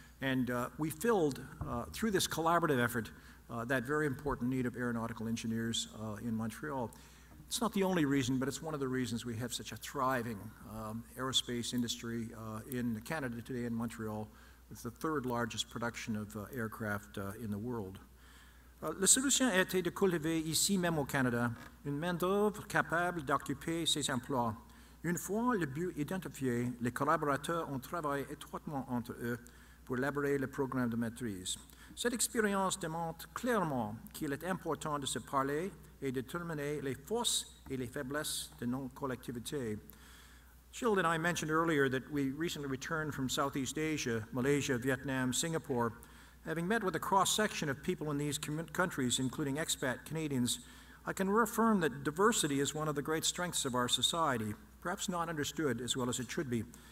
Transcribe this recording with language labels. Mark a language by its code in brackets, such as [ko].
[en] And we filled, through this collaborative effort, that very important need of aeronautical engineers in Montreal. It's not the only reason, but it's one of the reasons we have such a thriving aerospace industry in Canada today, in Montreal, with the 3rd largest production of aircraft in the world. [fr] La solution a été de cultiver ici même au Canada une main-d'œuvre capable d'occuper ces emplois. Une fois le but identifié, les collaborateurs ont travaillé étroitement entre eux pour élaborer le programme de maîtrise. Cette expérience démontre clairement qu'il est important de se parler et de déterminer les forces et les faiblesses de nos collectivités. [en] Gilles and I mentioned earlier that we recently returned from Southeast Asia, Malaysia, Vietnam, Singapore. Having met with a cross-section of people in these countries, including expat Canadians, I can reaffirm that diversity is one of the great strengths of our society, perhaps not understood as well as it should be.